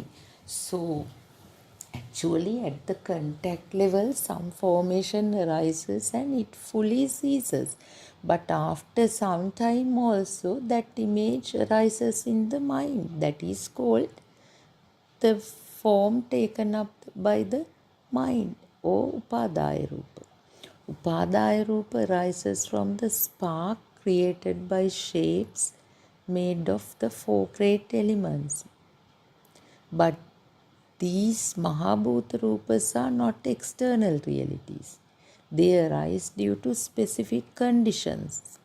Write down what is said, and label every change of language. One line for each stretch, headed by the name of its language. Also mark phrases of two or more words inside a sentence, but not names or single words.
English: So, actually, at the contact level, some formation arises and it fully ceases. But after some time, also, that image arises in the mind. That is called the form taken up by the mind or
Pali: upadaya rupa. Upadaya rupa
English: arises from the spark created by shapes made of the four great elements. But these
Pali: Mahabhuta Rupas
English: are not external realities. They arise due to specific conditions.